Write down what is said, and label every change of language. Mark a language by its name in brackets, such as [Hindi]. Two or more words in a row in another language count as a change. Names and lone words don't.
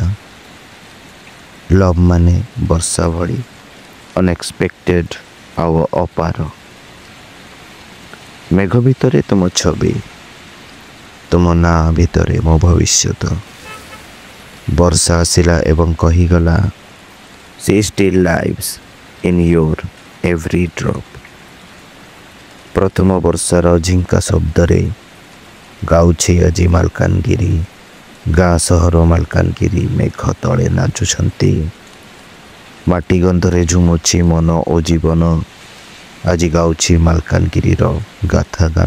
[Odia] ଲଭ୍ ମାନେ ବର୍ଷା ଭଳି ଅନଏକ୍ସପେକ୍ଟେଡ୍ ଆଉ ଅପାର। ମେଘ ଭିତରେ ତୁମ ଛବି, ତୁମ ନାଁ ଭିତରେ ମୋ ଭବିଷ୍ୟତ। ବର୍ଷା ଆସିଲା ଏବଂ କହିଗଲା, [English] "She still lives in your every drop." [Odia] ପ୍ରଥମ ବର୍ଷାର ଝିଙ୍କା ଶବ୍ଦରେ ଗାଉଛି ଆଜି ମାଲକାନଗିରି। ଗାଁ ସହର ମାଲକାନଗିରି ମେଘ ତଳେ ନାଚୁଛନ୍ତି। ମାଟି ଗନ୍ଧରେ ଝୁମୁଛି ମନ ଓ ଜୀବନ। ଆଜି ଗାଉଛି ମାଲକାନଗିରିର ଗାଥା ଗାନ।